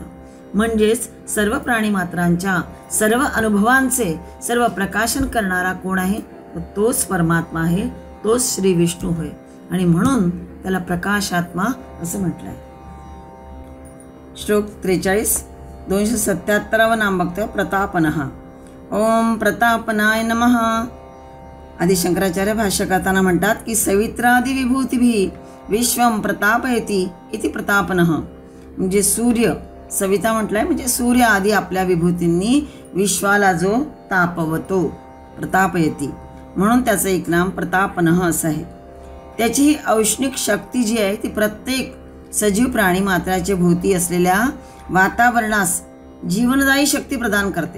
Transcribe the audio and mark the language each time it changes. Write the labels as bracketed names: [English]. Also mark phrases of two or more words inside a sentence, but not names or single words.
[Marathi] म्हणजेच सर्व प्राणीमात्रांच्या सर्व अनुभवांचे सर्व प्रकाशन करणारा कोण आहे? तोच परमात्मा आहे, तोच श्री विष्णू होय. आणि म्हणून त्याला प्रकाशात्मा असं म्हटलंय. श्लोक 43, 277 नाम बघतोय. प्रतापनः. [Sanskrit] ओम प्रतापनाय नमः. [Marathi] आदि शंकराचार्य भाष्य करताना म्हणतात की [Sanskrit] सवित्रादि विभूतिभिः विश्वं प्रतापयति इति प्रतापनः. [Marathi] म्हणजे सूर्य, सविता म्हटलंय म्हणजे सूर्य आदी आपल्या विभूतींनी विश्वाला जो तापवतो, प्रतापयति, म्हणून त्याचं एक नाम प्रतापनः असं आहे. त्याची ही औष्णिक शक्ती जी आहे ती प्रत्येक सजीव प्राणी मात्राच्या भोवती असलेल्या वातावरणास जीवनदायी शक्ती प्रदान करते.